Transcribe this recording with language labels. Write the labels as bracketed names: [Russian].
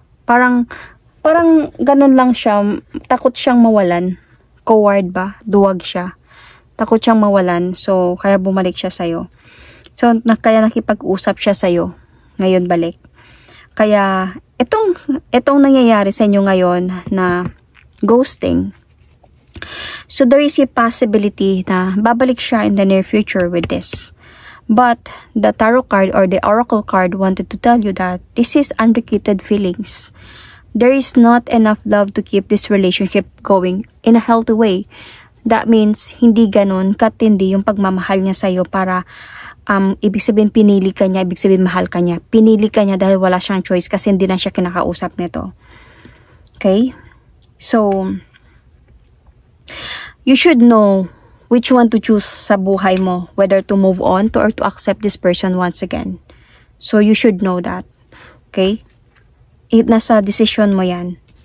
[Filipino] Parang ganun lang siya. Takot siyang mawalan. Coward ba? Duwag siya. Takot siyang mawalan. So, kaya bumalik siya sa'yo. So, kaya nakipag-usap siya sa'yo. Ngayon balik. Kaya, itong nangyayari sa inyo ngayon na ghosting. [English] So, there is a possibility [Filipino] na babalik siya [English] in the near future with this. But, the tarot card or the oracle card wanted to tell you that this is unrequited feelings. There is not enough love to keep this relationship going in a healthy way. That means, [Filipino] hindi ganun katindi yung pagmamahal niya sa'yo para ibig sabihin pinili ka niya, ibig sabihin mahal ka niya. Pinili ka niya dahil wala siyang choice kasi hindi na siya kinakausap nito. [English] Okay? So, you should know which one to choose [Filipino] sa buhay mo, [English] whether to move on or to accept this person once again. So, you should know that. Okay? [Filipino] Nasa decision mo yan.